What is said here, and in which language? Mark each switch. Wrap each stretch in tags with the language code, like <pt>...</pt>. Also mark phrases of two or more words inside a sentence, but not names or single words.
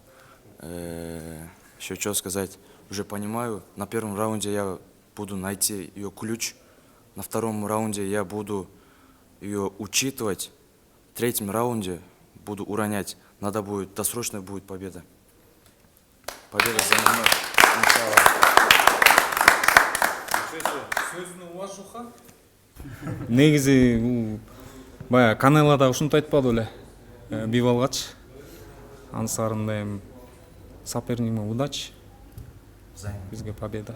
<ru>Еще что сказать, уже понимаю, на первом раунде я буду найти ее ключ, на втором раунде я буду ее учитывать, в третьем раунде буду уронять. Надо будет, досрочная будет победа. Победа за мной.</ru> <ky>Сөзүнө уважуха. Негизи бул баягы Канелода ушинтип айтпады беле, бип алгач. Ансарында эми соперниктиме удачи. Бизге победа.</ky>